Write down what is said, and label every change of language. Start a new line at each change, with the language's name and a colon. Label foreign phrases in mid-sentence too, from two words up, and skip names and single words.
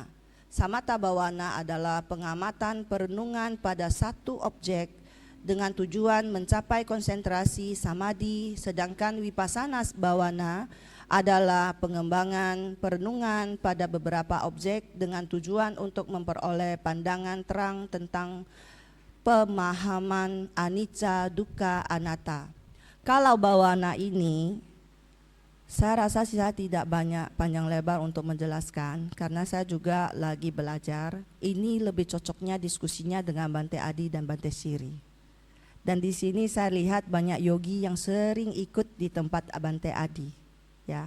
Pali: Samatha bawana
Indonesian: adalah pengamatan perenungan pada satu objek dengan tujuan mencapai konsentrasi samadhi, sedangkan
Pali: vipassana bawana
Indonesian: adalah pengembangan perenungan pada beberapa objek dengan tujuan untuk memperoleh pandangan terang tentang pemahaman
Pali: anicca, dukkha, anatta.
Indonesian: Kalau bawana ini, saya rasa saya tidak banyak panjang lebar untuk menjelaskan karena saya juga lagi belajar. Ini lebih cocoknya diskusinya dengan Bante Adi dan Bante Siri. Dan di sini saya lihat banyak yogi yang sering ikut di tempat Bante Adi, ya.